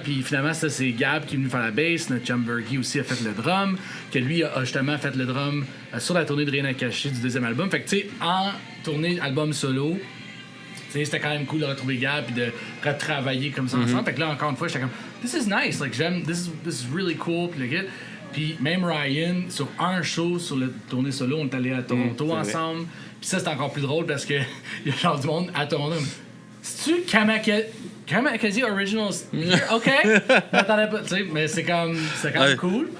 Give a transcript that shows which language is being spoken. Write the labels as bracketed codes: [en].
[fr] Puis finalement, ça, c'est Gab qui est venu faire la bass. Notre chum Bergie aussi a fait le drum. Que lui a justement fait le drum sur la tournée de Rien à cacher du deuxième album. Fait que, tu sais, en tournée album solo, c'était quand même cool de retrouver Gab et de retravailler comme ça ensemble. Fait que là, encore une fois, j'étais comme, [en] this is nice. Like, [fr] j'aime, [en] this is really cool. [fr] Puis même Ryan, sur un show, sur la tournée solo, on est allé à Toronto ensemble. Puis ça, c'est encore plus drôle parce que il y a genre du monde à Toronto. C'est-tu Kamakazi Originals? OK. M'attendais pas, tu sais, mais c'est quand même cool.